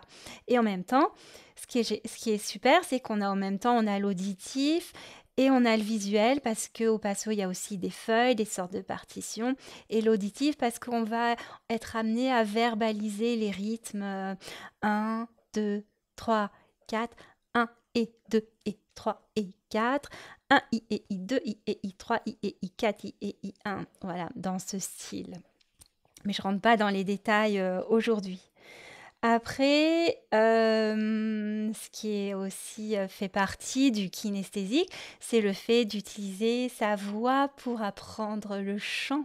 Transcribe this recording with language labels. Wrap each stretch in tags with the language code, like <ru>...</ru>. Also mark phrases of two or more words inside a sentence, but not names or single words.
<fr>Et en même temps, ce qui est super, c'est qu'on a en même temps, on a l'auditif et on a le visuel parce que au passo, il y a aussi des feuilles, des sortes de partitions. Et l'auditif parce qu'on va être amené à verbaliser les rythmes 1, 2, 3, 4, 1 et 2 et 3 et 4, 1 I et I, 2 I et I, 3 I et I, 4 I et I, 1. Voilà, dans ce style. Mais je rentre pas dans les détails aujourd'hui. Après, ce qui est aussi fait partie du kinesthésique, c'est le fait d'utiliser sa voix pour apprendre le chant.</fr>